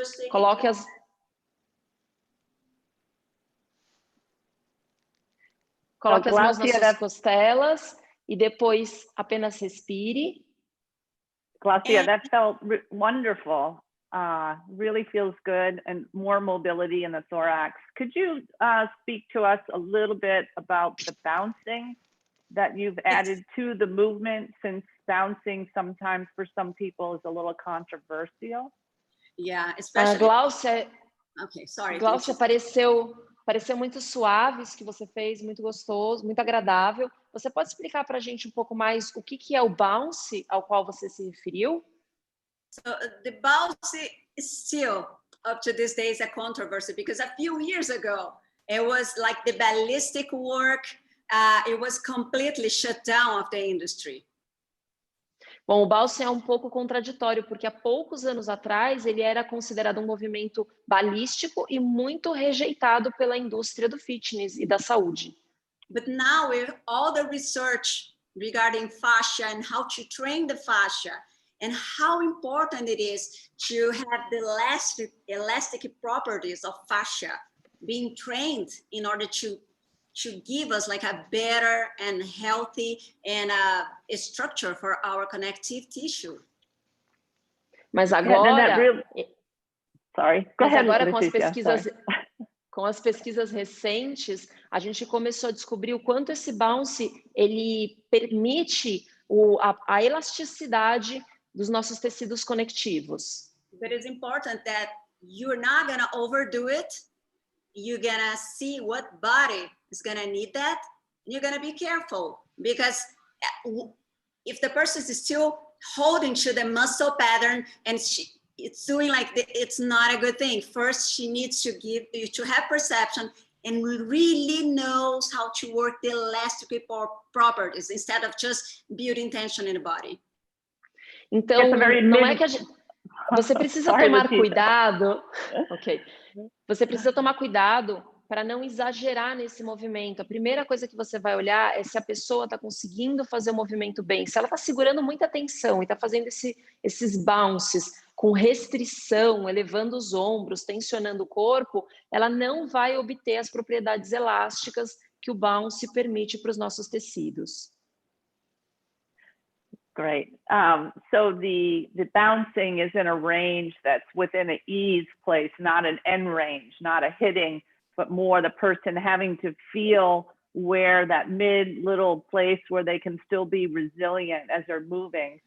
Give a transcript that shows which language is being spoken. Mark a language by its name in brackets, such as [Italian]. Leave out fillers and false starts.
[Portuguese] Coloque as... Coloque as mãos nas suas costelas e depois apenas respire. [English] Glaucia, that felt wonderful. Really feels good, and more mobility in the thorax. Could you speak to us a little bit about the bouncing that you've added to the movement, since bouncing sometimes for some people is a little controversial? Yeah, especially... Glaucia, okay, sorry. [Portuguese] Glaucia, pareceu muito suave isso que você fez, muito gostoso, muito agradável. Você pode explicar para a gente um pouco mais o que é o bounce ao qual você se referiu? [English] So the bounce is still, up to this day, is a controversy, because a few years ago, it was like the ballistic work, it was completely shut down of the industry. [Portuguese] Bom, o bounce é um pouco contraditório, porque há poucos anos atrás ele era considerado um movimento balístico e muito rejeitado pela indústria do fitness e da saúde. [English] But now, with all the research regarding fascia and how to train the fascia, and how important it is to have the elastic properties of fascia being trained in order to give us like a better and healthy and a structure for our connective tissue. [Portuguese] Mas agora, [English] Sorry, go ahead, [Portuguese] agora com as pesquisas recentes, a gente começou a descobrir o quanto esse bounce ele permite a elasticidade dos nossos tecidos conectivos. [English] But it's important that you're not gonna overdo it. You're gonna see what body is gonna need that, and you're gonna be careful, because if the person is still holding to the muscle pattern and it's doing like it's not a good thing. First, she needs to have perception and really knows how to work the elastic properties instead of just building tension in the body. [Portuguese] Então, não é que você precisa tomar cuidado. Ok. Você precisa tomar cuidado para não exagerar nesse movimento. A primeira coisa que você vai olhar é se a pessoa está conseguindo fazer o movimento bem. Se ela está segurando muita tensão e está fazendo esses bounces com restrição, elevando os ombros, tensionando o corpo, ela não vai obter as propriedades elásticas que o bounce permite para os nossos tecidos. [English] Great. So the bouncing is in a range that's within an ease place, not an end range, not a hitting, but more the person having to feel where that mid little place where they can still be resilient as they're moving.